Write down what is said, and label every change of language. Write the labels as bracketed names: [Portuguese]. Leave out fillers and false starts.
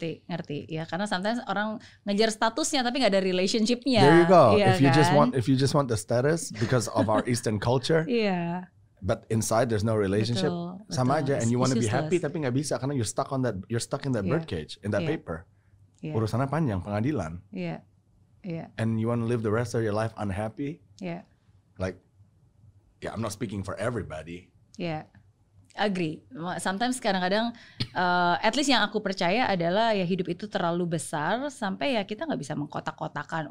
[Indonesian] Ngerti. Ya, karena [English] sometimes [Indonesian] orang ngejar statusnya tapi nggak ada relationshipnya. [English] There you go. [Indonesian] Ya, [English] if you just want the status because of our Eastern culture. But inside there's no relationship. [Indonesian] Sama aja. [English] And you want to be happy [Indonesian] tapi nggak bisa karena [English] you're stuck in that birdcage, in that paper. [Indonesian] Urusannya panjang, pengadilan. [English] And you want to live the rest of your life unhappy. Like, I'm not speaking for everybody. Agree. Sometimes [Indonesian] kadang-kadang, [English] at least [Indonesian] yang aku percaya adalah ya hidup itu terlalu besar sampai ya kita nggak bisa mengkotak-kotakan.